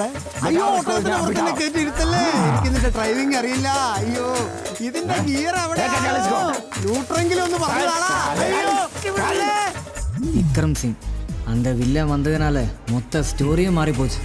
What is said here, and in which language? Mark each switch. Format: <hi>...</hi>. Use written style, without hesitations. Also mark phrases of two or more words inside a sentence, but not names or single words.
<ml>അയ്യോ ഓട്ടോത്തിന് കയറ്റി ഇരുത്തല്ലേ. എനിക്കിതിന്റെ ഡ്രൈവിംഗ് അറിയില്ല. അയ്യോ ഇതിന്റെ ഗിയർ അവിടെ ന്യൂട്രെങ്കിലും ഒന്ന് പറഞ്ഞതാണാ.</ml> <ta>விக்ரம் சிங் அந்த வில்லன் வந்ததுனால மொத்த ஸ்டோரியும் மாறிப்போச்சு.</ta>